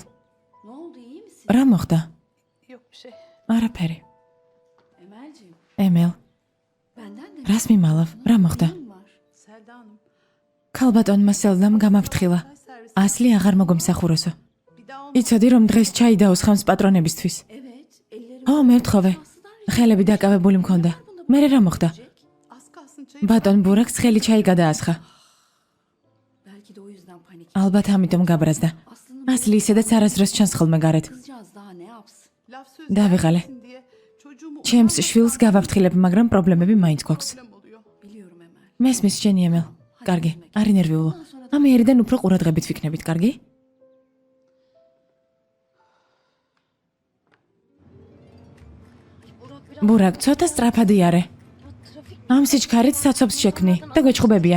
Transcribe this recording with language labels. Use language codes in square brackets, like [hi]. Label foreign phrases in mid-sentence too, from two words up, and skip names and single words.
[tr] ne oldu iyi misin? [ka] რა მოხდა? [tr] Yok bir şey. [ka] არაფერი. [tr] Emelciğim, [ka] ემელ, [tr] benden de [ka] რას მიმალავ? რა მოხდა? [tr] neyim var? Selda Hanım. [ka] ქალბატონმა სელდამ გამაფრთხილა. [tr] Servis. [ka] ასლი აღარ მოგვემსახუროსო. [tr] Bir daha olmaz. [ka] იცოდი რომ დღეს ჩაი დაუსხამს პატრონებისთვის. [tr] Evet, ellerim [ka] ო, მევთხოვე. ხელები დაკავებული მქონდა. მე რა მოხდა? [tr] Az kalsın çayı. [ka] ბატონ ბურაკს ცხელი çayი გადაასხა. [tr] belki de o yüzden panik. [ka] ალბათ ამიტომ გაბრაზდა. [tr] Aslında [ka] ასლი ისედაც არასდროს ჩანს ხოლმე გარეთ. [tr] kızcağız daha ne yapsın? Laf söz [ka] დავიღალე. [tr] vermesin diye çocuğumu [ka] ჩემს შვილს გავაფრთხილებ, მაგრამ პრობლემები მაინც გვაქვს. [tr] problem oluyor. Biliyorum Emel. [ka] მესმის შენი ემელ. კარგი, არ ინერვიულო. ამიერიდან უფრო ყურადღებით ვიქნებით, კარგი? ბურაკ, ცოტა სწრაფად იარე. ამ სიჩქარით საცობს შექმნი და გვეჩხუბებიან.